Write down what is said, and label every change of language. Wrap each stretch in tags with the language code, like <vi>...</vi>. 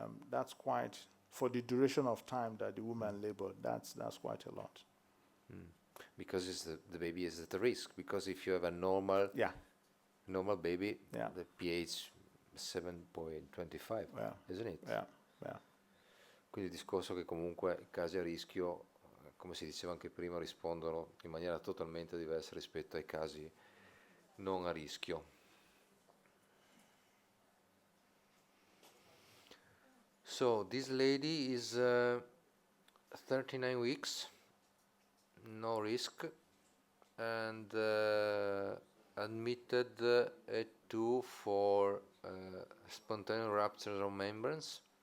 <en>That's quite, for the duration of time that the woman labored, that's quite a lot. Because the baby is at risk. Because if you have a normal baby, the pH 7.25, isn't it? Yeah.</en> <it>Quindi il discorso che comunque i casi a rischio, come si diceva anche prima, rispondono in maniera totalmente diversa rispetto ai casi non a rischio.</it> <en>So this lady is 39 weeks, no risk, and admitted at 2 for spontaneous rupture of membranes.</en>